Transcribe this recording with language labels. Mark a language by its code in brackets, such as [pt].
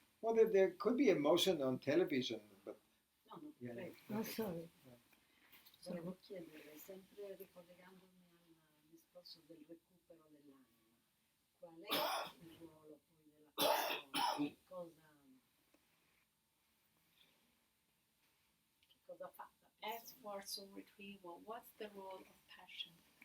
[en] Well, there could be emotion on television, but [it] No, no, [en] Yeah. [it] prego. [en] Oh, sorry. [it] Volevo chiederle, sempre ricollegandomi al discorso del recupero dell'anima, qual è il ruolo poi della persona? Che cosa fa la persona? [en] As for soul retrieval, what's the role of passion?